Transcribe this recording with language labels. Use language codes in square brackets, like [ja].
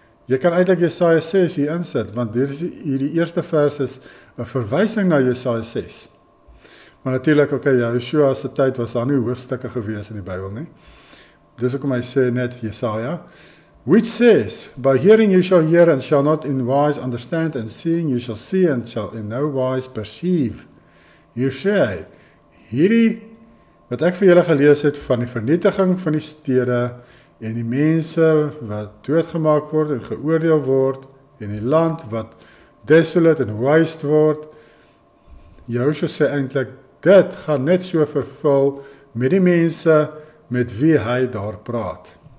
[af] Jy kan eintlik Jesaja 6 hier insit, want hierdie eerste vers is 'n verwysing na Jesaja 6. Maar natuurlik, Joshua se tyd was daar nie hoofstukke gewees in die Bybel nie. Dis hoekom hy sê net Jesaja, [en] which says, by hearing you shall hear and shall not in wise understand, and seeing you shall see and shall in no wise perceive. [af] Hier sê hy, hierdie wat ek vir julle gelees het van die vernietiging van die stede en die mense wat doodgemaak word en geoordeel word en die land wat desolate en waste word, Joshua sê eintlik, dit gaan net so vervul met die mense met wie hy daar praat.